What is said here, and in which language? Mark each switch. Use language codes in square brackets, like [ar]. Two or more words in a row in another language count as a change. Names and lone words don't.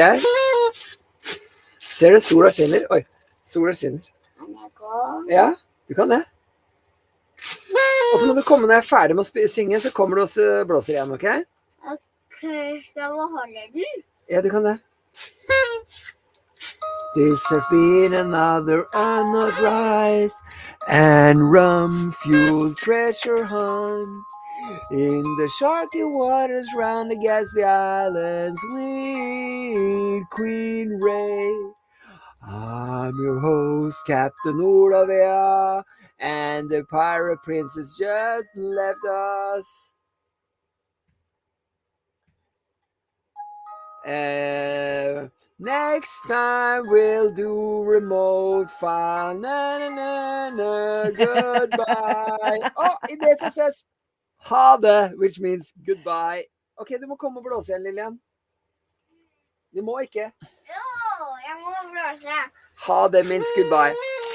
[no] Ser du sola skinner? Oi, sola skinner. Kan jeg gå? Ja, du kan det. Og så må du komme når jeg er ferdig med å synge, så kommer du og blåser igjen, ok? Ok, skal vi holde den? Ja, du kan det. [en] This has been another unauthorized and rum-fueled treasure hunt in the sharky waters round the Gatsby Islands with Queen Raae. I'm your host, Captain Olavia, and the pirate princess just left us. Next time we'll do remote file. Na, na, na, na, goodbye. Oh, in this it says [no] ha det, [en] which means goodbye. [no] Ok, du må komme og blåse igjen, Lillian. Du må ikke. Jo, jeg må blåse. Ha det [en] means goodbye.